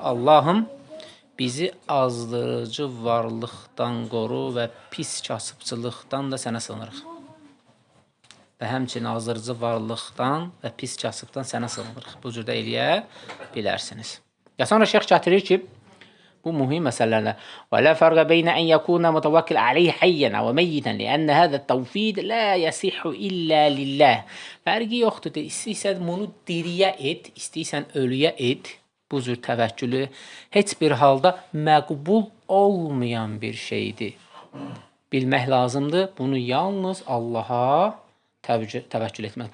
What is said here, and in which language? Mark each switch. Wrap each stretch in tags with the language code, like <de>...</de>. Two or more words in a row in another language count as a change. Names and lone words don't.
<az>Allahım, bizi azdırıcı varlıqdan qoru və pis kasıbçılıqdan da sənə sığınırıq. Və həmçinin azdırıcı varlıqdan və pis kasıbdan sənə sığınırıq. Bu cürdə eləyə bilərsiniz. Ya sonra şeyx gətirir ki, bu mühim məsələlərdə</az> <ar>وَلَا فَرْقَ بَيْنَ أَنْ يَكُونَ مُتَوَكِّلْ عَلَيْهِ حَيًّا وَمَيِّتًا لِأَنَّ هَذَا التَّوْفِيدْ لَا يَصِحُّ إِلَّا لِلَّهِ.</ar> <az>Fərqi yoxdur. İstəyirsən bunu diriyə et, istəyirsən ölüyə et. Bu cür təvəkkülü heç bir halda məqbul olmayan bir şeydir. Bilmək lazımdır. Bunu yalnız Allaha təvəkkül etmək.</az>